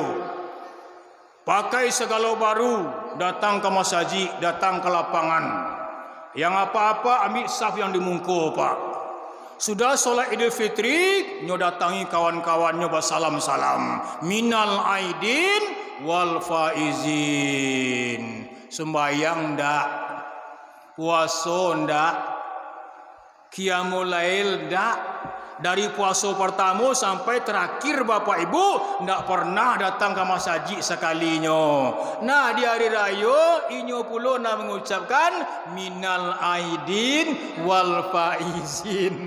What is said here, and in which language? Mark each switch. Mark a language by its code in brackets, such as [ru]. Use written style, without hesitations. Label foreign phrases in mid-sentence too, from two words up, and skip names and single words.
[id] Pakai segala baru, datang ke masjid, datang ke lapangan. Yang apa-apa ambil saf yang dimungkul Pak. Sudah solat Idul Fitri, nyo datangi kawan-kawannya bersalam-salam. [ar] من العائدين والفائزين. [id] Sembayang ndak, puasa ndak, [ar] قيام الليل ndak. [id] Dari puasa pertama sampai terakhir Bapak Ibu ndak pernah datang ke masjid sekalinya. Nah di hari raya inyo pula nak mengucapkan [ar] من العائدين والفائزين.